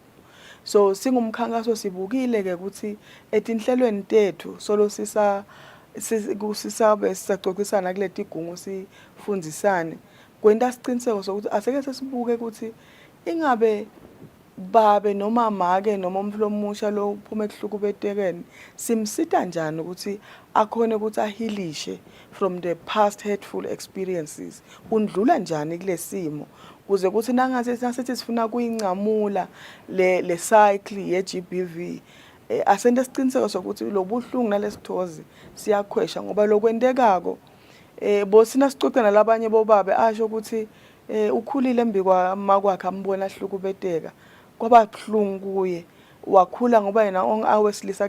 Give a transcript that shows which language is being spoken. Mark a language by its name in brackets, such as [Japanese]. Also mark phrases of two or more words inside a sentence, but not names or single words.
[Swati] So singumkhankaso sibukile ke ukuthi etinhlelweni tethu solo sisabe sisacocisana kuleti gungu sifundisane kwenta siciniseko sokuthi aseke sesibuke ukuthi ingabe babe noma make noma umuntu lomusha lo uphuma ekuhlukubetekeni simsita njani ukuthi akhone ukuthi ahilishe [English] from the past hurtful experiences [Swati] undlula njani kulesimo kuze kuthi nasithi sifuna kuyincamula le cycle ye GBV asente siciniseko sokuthi lobuhlungu nalesithozi siyakhwesha ngoba lokwendekako bosina sicoca nalabanye bobabe asho ukuthi ukhulile embikwa makwakhe ambona ahlukubeteka kwaba kuhlungu kuye wakhula ngoba yena awesilisa